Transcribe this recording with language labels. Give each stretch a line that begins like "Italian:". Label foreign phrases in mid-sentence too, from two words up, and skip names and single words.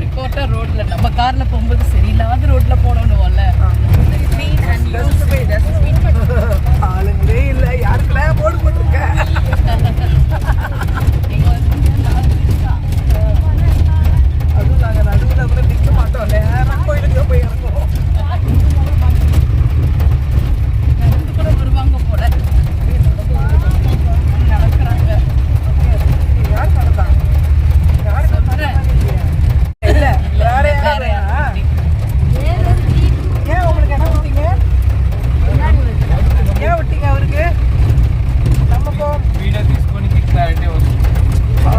Tamil: விட்டா ரோட்ல நம்ம கார்ல போகும்போது சரியில்லாத ரோட்ல போனோம்னுவோம்ல.
English: Clean and used by dustbin.
Tamil: ஆளுங்களே இல்ல, யாருக்கெல்லாம் போர்டு போட்டிருக்க? இங்க வந்து 4 இருக்கா. அதுவும் நாங்க நடுவுல கூட நிக்க மாட்டோம், நேரா கோயிலுக்கு போய் இறங்குவோம். நடந்து கூட வருவாங்க போல. நடக்கிறாங்க. யார் நடந்தா? யாருக்கு சொல்றேன். இல்ல, வேற யாராவது வேற யாரும். ஏன் உங்களுக்கு என்ன விட்டீங்க? ஏன் விட்டீங்க அவருக்கு? நம்ம போ
Telugu: వీడియో తీసుకొని క్లారిటీ వస్తుంది.